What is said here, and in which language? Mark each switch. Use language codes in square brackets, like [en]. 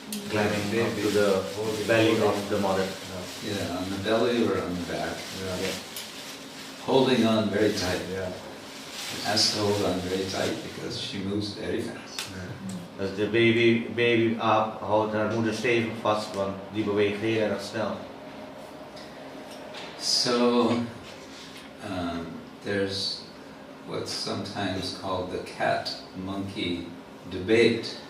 [en] Climbing up to the belly of the mother. Yeah, on the belly or on the back. Yeah. Holding on very tight. Yeah. Has to hold on very tight because she moves very fast. [nl] Dus de baby aap houdt haar moeder stevig vast, want die beweegt heel erg snel. [en] So there's what's sometimes called the cat-monkey debate.